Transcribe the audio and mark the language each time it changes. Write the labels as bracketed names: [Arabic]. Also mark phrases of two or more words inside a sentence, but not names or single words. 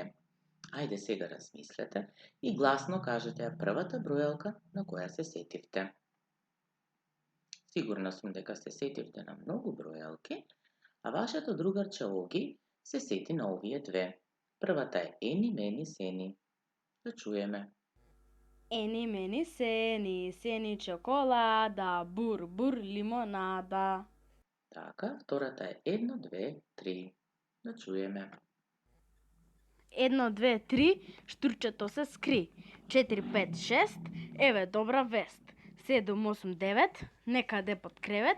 [Macedonian] Ајде сега размислете и гласно кажете ја првата бројалка на која се сетивте. Сигурна сум дека се сетивте на многу бројалки, а вашето другарче Оги се сети на овие две. Првата е ени, мени, сени. Да чуеме. Ени, мени, сени, сени чоколада, бур, бур, лимонада. Така, втората е 1, 2, 3. Да чуеме. 1, 2, 3, штурчето се скри. 4, 5, 6, еве добра вест. 7, 8, 9, некаде под кревет.